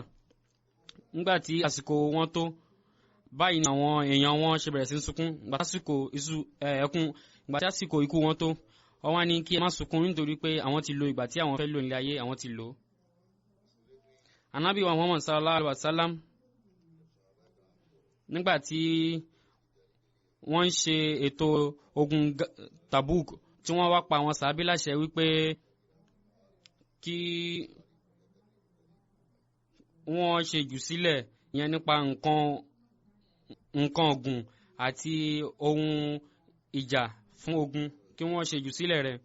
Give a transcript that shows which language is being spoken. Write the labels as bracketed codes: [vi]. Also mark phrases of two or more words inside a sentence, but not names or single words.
[yo] Nígbàtí àsìkò wọn tó báyìí ni àwọn èèyàn wọn ṣe bẹ̀rẹ̀ sí ń sunkún ìgbà tí àsìkò ikú wọn tó wọ́n wá ní kí ẹ má sunkún nítorí pé àwọn ti lo ìgbà tí àwọn fẹ́ lò nílé ayé àwọn ti lò. Ànábì wa Muhammad [ar] صلى الله عليه وسلم [yo] nígbàtí wọ́n ń ṣe ètò ogun Tabuk tí wọ́n wá pa àwọn sàábí láṣẹ wípé kí wọ́n ṣe jù sílẹ̀ ìyẹn nípa nǹkan ọ̀gùn àti ohun ìjà fún ogun kí wọ́n ṣe jù sílẹ̀ rẹ̀.